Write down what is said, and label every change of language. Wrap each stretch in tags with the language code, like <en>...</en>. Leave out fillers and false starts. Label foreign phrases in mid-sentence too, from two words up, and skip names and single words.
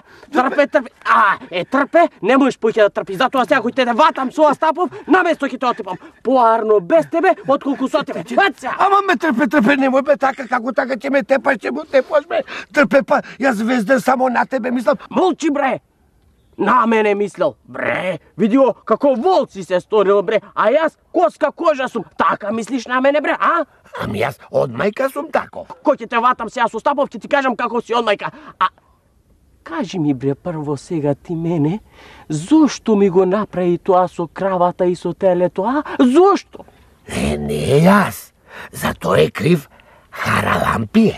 <mk>Трпе, не можеш поќе да трпи, затоа сега кој те да ватам со Остапов, наместо ќе те отипам. Поарно без тебе, отколку со тебе. Ама ме трпе, немој бе така, како така ќе ме тепаш, ќе му тепаш бе. Трпе, па јас везден само на тебе, мислам. Молчи бре! На мене мислил, бре, видио како волк си се сторил, бре, а јаз коска кожа сум, така мислиш на мене, бре, а? Ами јас од мајка сум тако. Ко ќе те ватам сега со Стапов, ќе ти кажам како си од мајка. А кажи ми, бре, прво сега ти мене, зошто ми го направи тоа со кравата и со телето, а? Зошто? Не јас. За тоа е крив Харалампие.</mk>